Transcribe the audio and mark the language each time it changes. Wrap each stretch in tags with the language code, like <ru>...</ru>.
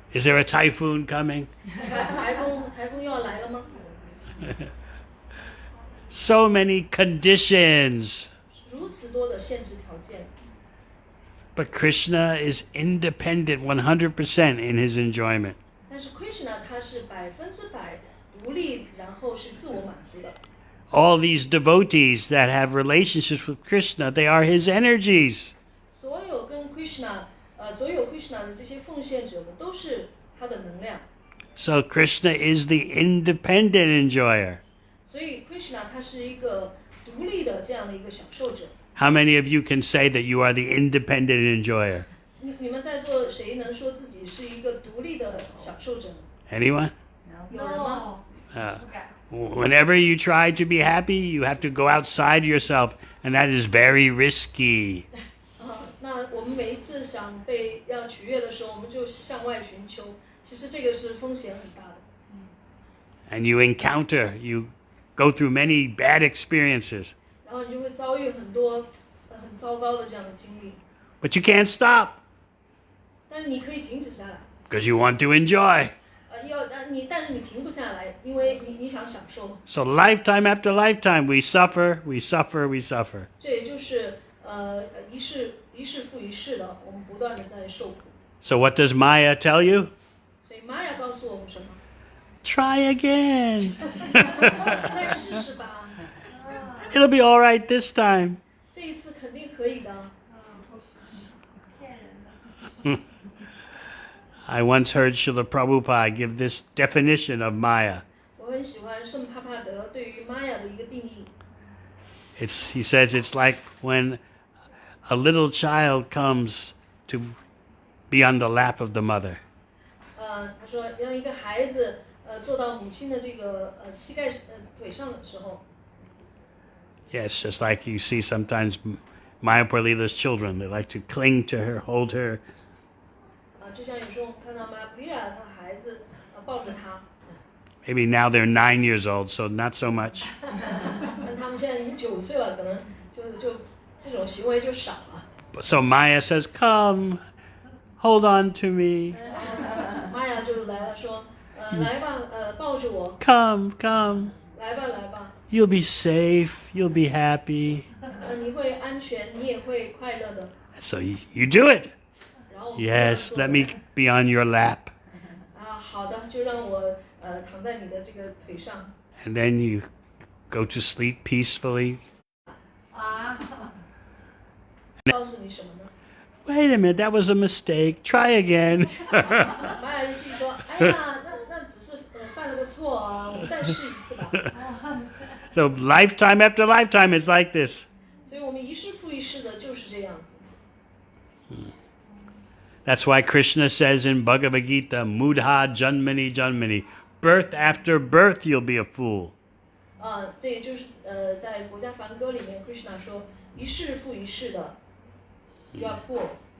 <en>Is there a typhoon coming?</en> <zh>台风又要来了吗？</zh> <en>So many conditions.</en> <zh>如此多的限制条件。</zh> <en>But Krishna is independent 100% in his enjoyment.</en> <zh>但是 Krishna 他是100%独立，然后是自我满足的。</zh> <en>All these devotees that have relationships with Krishna, they are his energies.</en> <zh>所有跟 Krishna 的这些奉献者们都是他的能量。</zh> <en>So Krishna is the independent enjoyer.</en> <zh>所以 Krishna 他是一个独立的这样的一个享受者。</zh> <en>How many of you can say that you are the independent enjoyer?</en> <zh>你们在座谁能说自己是一个独立的享受者呢？</zh> <en>Anyone?</en> <zh>有人吗？</zh> <en>Whenever you try to be happy, you have to go outside yourself, and that is very risky.</en> <zh>那我们每一次要取悦的时候，我们就向外寻求，其实这个是风险很大的。</zh> <en>And you go through many bad experiences.</en> <zh>然后你就会遭遇很多很糟糕的这样的经历。</zh> <en>But you can't stop</en> <zh>但是你可以停止下来。</zh> <en>because you want to enjoy.</en> <zh>但是你停不下来，因为你想享受。</zh> <en>So lifetime after lifetime, we suffer, we suffer, we suffer.</en> <zh>这也就是一世复一世的，我们不断的在受苦。</zh> <en>So what does Maya tell you?</en> <zh>所以玛雅告诉我们什么？</zh> <en>Try again.</en> <zh>再试试吧，</zh> <en>It'll be all right this time.</en> <zh>这一次肯定可以的。</zh> <en>I once heard Srila Prabhupada give this definition of Maya.</en> <zh>我很喜欢圣帕帕德对于玛雅的一个定义。</zh> <en>He says it's like when a little child comes to be on the lap of the mother.</en> <zh>他说让一个孩子坐到母亲的这个膝盖腿上的时候。</zh> <en>Yes, just like you see sometimes Mayapur Lila's children, they like to cling to her, hold her.</en> <zh>就像有时候我们看到玛普利亚她的孩子抱着她。</zh> <en>Maybe now they're 9 years old, so not so much.</en> <zh>但他们现在已经9岁了，可能就这种行为就少了。</zh> <en>So Maya says, "Come, hold on to me.</en> <zh>玛雅就来了，说来吧，抱着我。</zh> <en>Come, come.</en> <zh>来吧，来吧。</zh> <en>You'll be safe. You'll be happy."</en> <zh>你会安全，你也会快乐的。</zh> <en>So you do it.</en> <zh>然后我们这样</zh> <en>Yes,</en> <zh>做</zh> <en>let me be on your lap.</en> <zh>好的，就让我躺在你的这个腿上。</zh> <en>And then you go to sleep peacefully.</en> <zh>告诉你什么呢？</zh> <en>Wait a minute, that was a mistake. Try again.</en> <zh>玛雅就继续说：“哎呀，那只是犯了个错啊，我们再试一次吧。”</zh> <en>So lifetime after lifetime, it's like this.</en> <zh>所以我们一世复一世的就是这样子。</zh> <en>That's why Krishna says in Bhagavad Gita,</en> <sa>Mudha Janmani Janmani,</sa> <en>birth after birth you'll be a fool.</en> <zh>这也就是在国家梵歌里面 ，Krishna 说一世复一世的要过。</zh>